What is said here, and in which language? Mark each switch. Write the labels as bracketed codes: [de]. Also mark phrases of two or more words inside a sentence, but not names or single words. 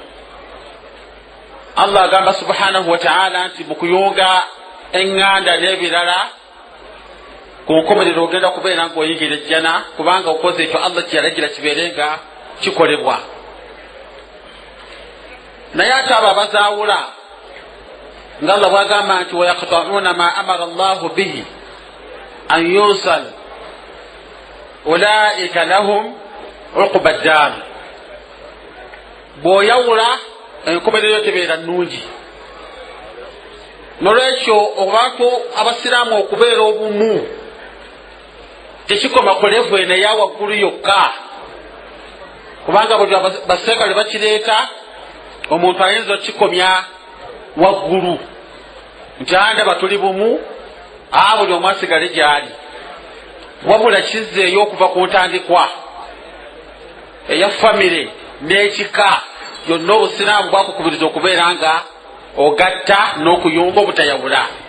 [lg] Allah agamba [ar] سبحانه وتعالى [lg] nti mu kuyunga eŋŋanda n'ebirala ku nkomerero ogenda kubeera ng'oyingira ejjana, kubanga okoze ekyo Allah kyeyalagira kibeere nga kikolebwa. Naye ate abo abazaawula nga Allah bwagamba nti [ar] ويقطعون ما أمر الله به أن يوصل أولئك لهم عقبى الدار. [lg] Bw'oyawula enkomerero tebeera nnungi. Nolwekyo abantu abasiraamu okubeera obumu tekikoma ku levu eno eya waggulu yokka, kubanga buli basekale bakireeta omuntu ayinza okikomya waggulu nti andaba tuli bumu, buli omu asigale gyali, wabula kizzeeyo okuva ku ntandikwa eya famire n'ekika yonna obusiraamu bwakukubiriza okubeera nga ogatta n'okuyunga obutayawula.